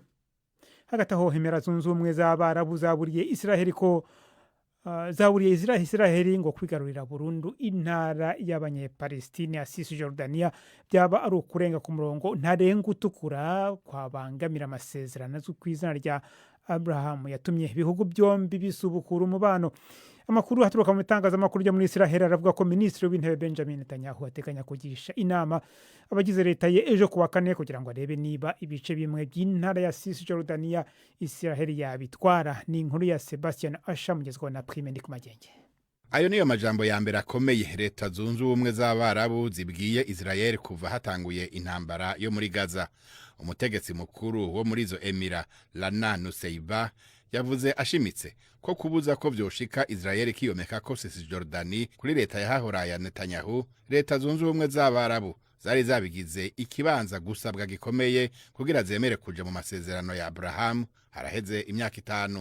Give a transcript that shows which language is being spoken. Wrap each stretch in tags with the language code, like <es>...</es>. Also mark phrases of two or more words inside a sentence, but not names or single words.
<rn>Hagati aho Emirates Zunze Ubumwe z'Abarabu zaburiye Israeli ko Israeli ngo kwigarurira burundu intara y'Abanyepalestina ya Cisjordania byaba ari ukurenga ku murongo ntarenga utukura kwabangamira amasezerano zo kwizana rya Abraham yatumye ibihugu byombi bisubukura umubano. amakuru haturuka mu itangazamakuru ryo muri Israel aravuga ko minisitiri w'intebe Benjamin Netanyahu ateganya kugisha inama abagize leta ye ejo kuwa kane kugira ngo arebe niba ibice bimwe by'intara ya Cisjordania Israel yabitwara. Ni inkuru ya Sebastian Asha mugezweho na Prime Ndikumagenge. Ayo niyo majambo ya mbere akomeye leta zunze ubumwe z'Abarabu zibwiye Israel kuva hatanguye intambara yo muri Gaza. Umutegetsi mukuru wo muri izo Emira Rana Nuseiba yavuze ashimitse ko kubuza ko vyoshika Israel kiyomeka ko Cisjordania kuri leta yahahora ya Netanyahu, leta zunze ubumwe z'Abarabu zari zabigize ikibanza gusabwa gikomeye kugira zemere kuja mu masezerano ya Abraham haraheze imyaka 5.</rn>